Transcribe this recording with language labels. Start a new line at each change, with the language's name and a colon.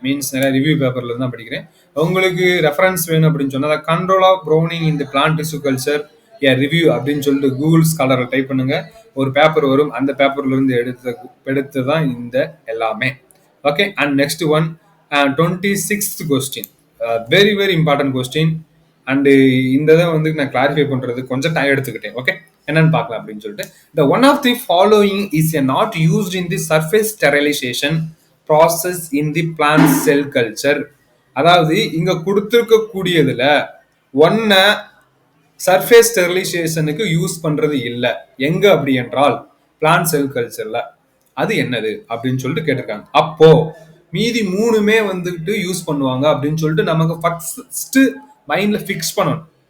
Tamil: Means நிறைய review பேப்பர்ல இருந்து தான் படிக்கிறேன். உங்களுக்கு ரெஃபரன்ஸ் வேணும் அப்படின்னு சொன்னா
English: control of browning in the plant tissue culture a review
Tamil: அப்படின்னு சொல்லிட்டு கூகுள் ஸ்காலர்ல டைப் பண்ணுங்க, ஒரு பேப்பர் வரும். அந்த பேப்பர்ல இருந்து எடுத்து தான் இந்த எல்லாமே. Okay, and next one 26th question,
English: Very very important question.
Tamil: And இந்த இதை வந்து நான் கிளாரிஃபை பண்றது கொஞ்சம் டைம் எடுத்துக்கிட்டேன். ஓகே, என்னன்னு பார்க்கலாம் அப்படின்னு சொல்லிட்டு.
English: The one of the following is not used in the surface sterilization process in the plant cell culture.
Tamil: அதாவது இங்க கொடுத்திருக்க கூடியதுல ஒன்ன சர்ஃபேஸ் ஸ்டெரிலைசேஷனுக்கு யூஸ் பண்றது இல்ல. எங்க அப்படி என்றால் பிளான்ட் செல் கல்ச்சர்ல. அது என்னது அப்படின்னு சொல்லிட்டு கேட்டிருக்காங்க. அப்போ மீதி மூணுமே வந்துட்டு யூஸ் பண்ணுவாங்க அப்படின்னு சொல்லிட்டு நமக்கு ஃபர்ஸ்ட் மைண்ட்ல ஃபிக்ஸ் பண்ணணும்.